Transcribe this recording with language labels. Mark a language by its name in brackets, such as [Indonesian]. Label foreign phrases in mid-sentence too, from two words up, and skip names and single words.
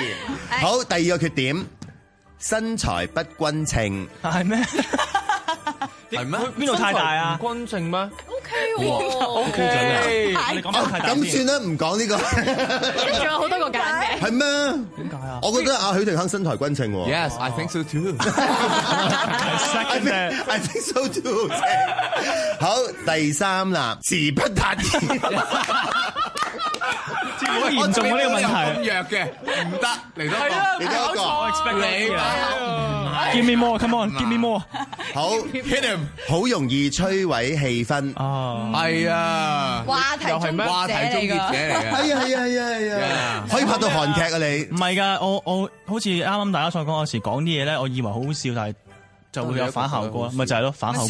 [Cantonese] 好，第二個缺點，身材不均稱。係咩？係咩？邊度太大啊？均稱咩？OK 喎，OK。你講太大先。咁算啦，唔講呢個。仲有好多個揀嘅。係咩？點解啊？我覺得阿許廷鏗身材均稱喎。 [English] Yes, I think so too. I think so too. [Cantonese] 好，第3啦，詞不達意。好嚴重啊！呢個問題咁弱嘅，唔得嚟多個，嚟多個，你 [English] Give me more, come on, give me more。 [Cantonese] 好 [English] hit him， [Cantonese] 好容易摧毀氣氛。哦，係啊，話題終結者嚟嘅，係啊，可以拍到韓劇啊你？唔係㗎，我好似啱啱大家所講，有時講啲嘢咧，我以為好好笑，但係就會有反效果，咪就係咯，反效果。